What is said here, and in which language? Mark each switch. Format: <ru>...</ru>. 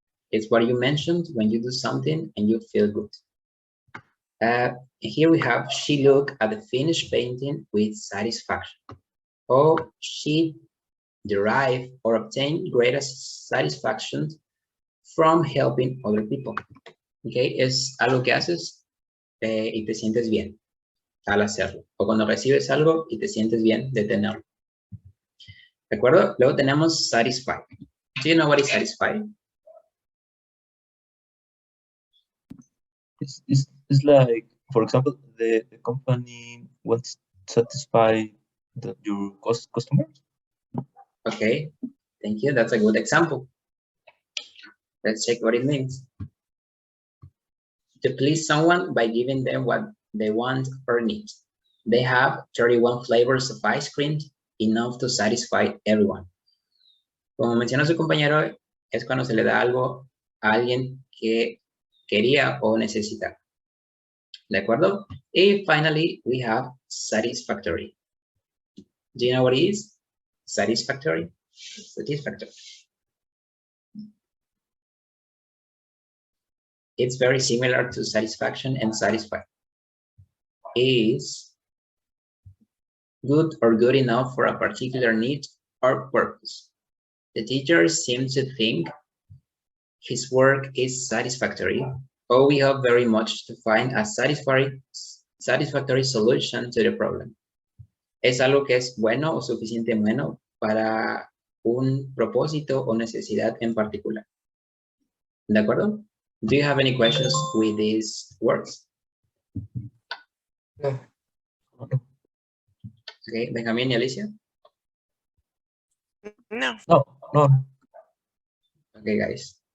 <en>It's what you mentioned when you do something and you feel good. Here we have, she looked at the finished painting with satisfaction. Or she derived or obtained greater satisfaction from helping other people.</en> <es>Okay, es algo que haces y te sientes bien al hacerlo. O cuando recibes algo y te sientes bien de tenerlo. ¿De acuerdo? Luego tenemos satisfy.</es> <en>Do you know what is satisfy? It's like, for example, the company wants to satisfy your customers. Okay, thank you. That's a good example. Let's check what it means. To please someone by giving them what they want or need. They have 31 flavors of ice cream, enough to satisfy everyone.</en> <es>Como mencionó su compañero, es cuando se le da algo a alguien que quería o necesita. ¿De acuerdo?</es> <en>Y finally, we have satisfactory. Do you know what it is? Satisfactory? Satisfactory. It's very similar to satisfaction and satisfy. Is good or good enough for a particular need or purpose. The teacher seems to think his work is satisfactory, or we hope very much to find a satisfactory solution to the problem.</en> <es>Es algo que es bueno o suficiente bueno para un propósito o necesidad en particular. ¿De acuerdo?</es> <en>Do you have any questions with these words? No. Okay, Benjamin y Alicia? No. No, no. Okay, guys.</en>